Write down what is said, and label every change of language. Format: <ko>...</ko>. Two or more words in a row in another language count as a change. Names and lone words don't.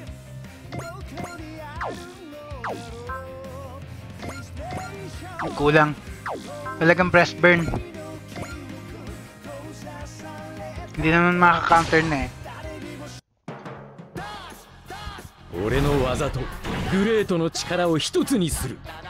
<tl>Kulang. Talagang breast burn. Hindi naman makaka-counter na eh.</tl> <ja>俺の技とグレートの力を一つにする。</ja>